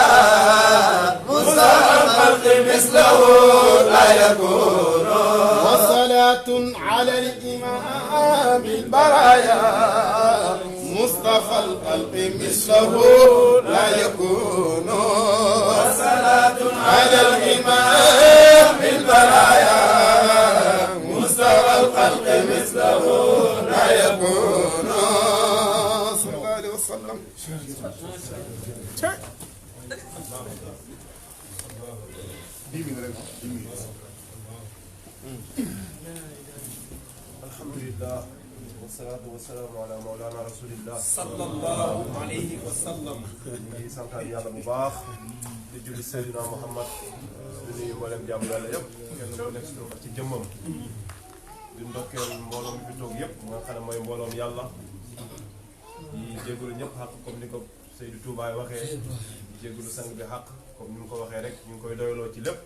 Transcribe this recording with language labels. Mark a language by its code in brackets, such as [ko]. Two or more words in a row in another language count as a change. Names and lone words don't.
[ar] مصطفى الخلق مثله لا يكون وصلاة على الإمام البرايا مصطفى الخلق مثله لا يكون وصلاة على الإمام البرايا مصطفى الخلق مثله لا يكون صلى الله عليه وسلم الحمد لله والصلاة والسلام على مولانا رسول الله صلى الله عليه وسلم [wo] ñu ngi santaan yàlla bu baax di julli Seydina Muhammad di nuyu mboolem jàmm yàlla yëpp kenn ku nekk ci jëmmam di ndokkeel mbooloom bi fi toog yëpp mu nga xam ne mooy mbooloom yàlla di jégalu ñëpp xaq comme ni ko Seydou Touba waxee di jégalu sang bi xaq comme ni mu ko waxee rek ñu ngi koy doyloo ci lépp